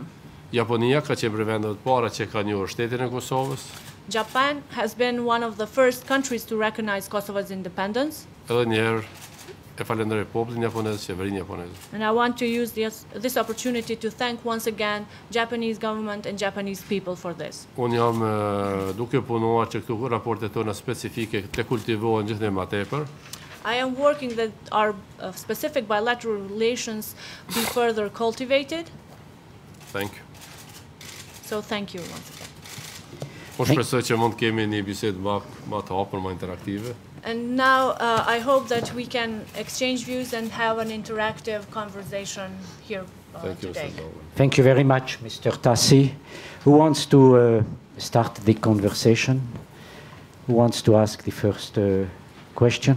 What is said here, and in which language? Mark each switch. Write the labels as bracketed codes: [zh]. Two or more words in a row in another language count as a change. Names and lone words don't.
[sq] Japonia ka qenë prej vendeve të para që ka njohur shtetin e Kosovës. [en] Japan has been one of the first countries to recognize Kosovo's independence. [sq] Edhe njëherë e falenderoj popullin japonez, qeverinë japoneze. [en] And I want to use this opportunity to thank once again Japanese government and Japanese people for this. [sq] Unë jam duke punuar që këtu raportet tona specifike të kultivohen gjithnjë më tepër. [en] I am working that our specific bilateral relations be further cultivated. Thank you. So thank you once again. Unë shpresoj që mund të kemi një bisedë më të hapur, më interaktive. And now I hope that we can exchange views and have an interactive conversation here Thank you, today. Mr. Zoller. Thank you very much, Mr. Thaci. Who wants to start the conversation? Who wants to ask the first question?